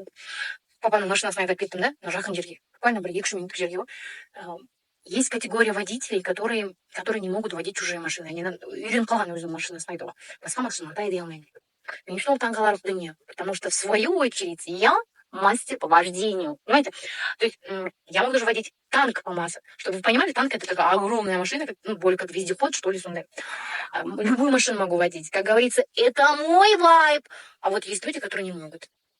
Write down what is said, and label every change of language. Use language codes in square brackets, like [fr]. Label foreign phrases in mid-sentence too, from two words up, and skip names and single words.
[kk] Папаның машинасына айдап кеттім, да, на жақын жерге. Буквально бір 2-3 минуттық жерге. [ru] Есть категория водителей, которые не могут водить чужие машины. [kk] Они үйреніп қалған өзінің машинасын айдауға. Басқа машинаны айдай алмайды. Мен үшін ол таңғаларлық дүние. [ru] Потому что в свою очередь я мастер по вождению. Понимаете? То есть я могу даже водить танк по массе. Чтобы вы понимали, танк это такая огромная машина, более как вездеход, что ли, сондай. Любую машину могу водить. Как говорится, это мой вайб. А вот есть люди, которые не могут.